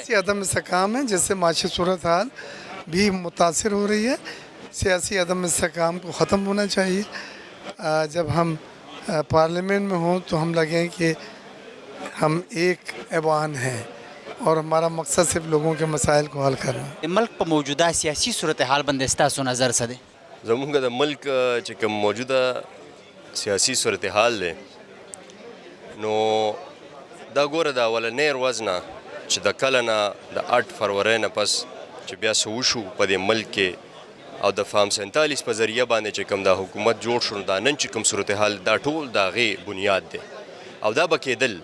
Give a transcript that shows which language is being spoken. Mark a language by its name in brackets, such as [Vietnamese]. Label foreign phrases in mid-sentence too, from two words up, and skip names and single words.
[Urdu] سیاسی عدم استحکام ہے جس سے معاشی صورتحال بھی متاثر ہو رہی ہے۔ سیاسی عدم استحکام کو ختم ہونا چاہیے۔ جب ہم پارلیمنٹ میں ہوں تو ہم لگیں کہ ہم ایک ایوان ہیں اور ہمارا مقصد صرف لوگوں کے مسائل کو حل کرنا۔ [Pashto] ملک په موجوده سیاسي صورتحال باندې ستاسو نظر څه دی؟ زمونږ د ملک چې کوم موجوده سیاسي صورتحال دی نو دا ګوره د اولنۍ ورځ نه چې د کله نه د 8 فروری نه پس چې بیا څه وشو په دې ملک کې او د فام 47 په ذریعه باندې چې کوم د حکومت جوړ شو، دا نن چې کوم صورتحال دا ټول د هغې بنیاد دی او دا به کېدل.